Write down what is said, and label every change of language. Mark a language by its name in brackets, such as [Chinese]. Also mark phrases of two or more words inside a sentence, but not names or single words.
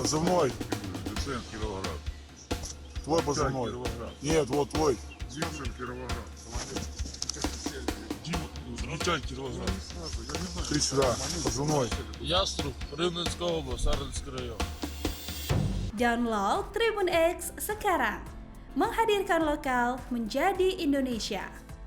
[Russian] Позывной. Десент, Кировоград. Твой позывной. Кировоград. Нет, вот твой. Десент, Кировоград. Дима, Звучать, Кировоград. Ты сюда. Позывной. [Ukrainian] Яструб, Rivnenska область, Sarnenski район. [Indonesian] Download Tribun X sekarang, menghadirkan lokal menjadi Indonesia.